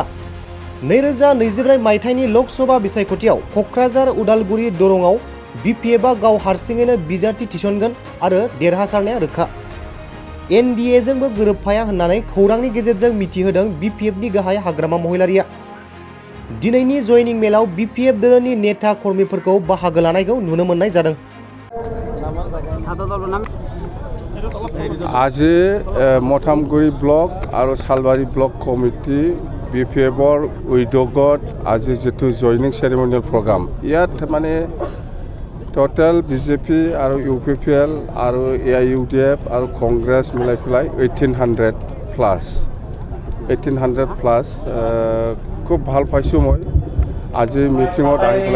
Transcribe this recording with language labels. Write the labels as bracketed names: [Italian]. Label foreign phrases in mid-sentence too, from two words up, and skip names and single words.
[Bodo] 2024 मायथाइनि लक'सभा बिसायख'थियाव क'क्राझार, उदालगुरि, दरंआव BPFआ गाव हारसिङैनो बिजाथि थिसनगोन आरो देरहासारनाया रोखा। NDAजोंबो गोरोबफाया होननानै खौरांनि गेजेरजों मिथिहोदों BPFनि गाहाय हाग्रामा महिलारिया। दिनैनि जयनिं मेलाव BPF दोलोनि नेता कर्मीफोरखौ बाहागो लानायखौ नुनो मोननाय जादों। [Assamese] আজি মথামগুৰি ব্লক আৰু সালবাৰী ব্লক কমিটি BPFৰ উদ্যোগত আজি যেটো [English] joining ceremonial program [Assamese] ইয়াত মানে টোটেল BJP আৰু UPPL আৰু AIUDF আৰু কংগ্ৰেছ মিলাই পেলাই 1800 প্লাছ খুব ভাল পাইছোঁ মই আজি মিটিঙত আহি পেলাই।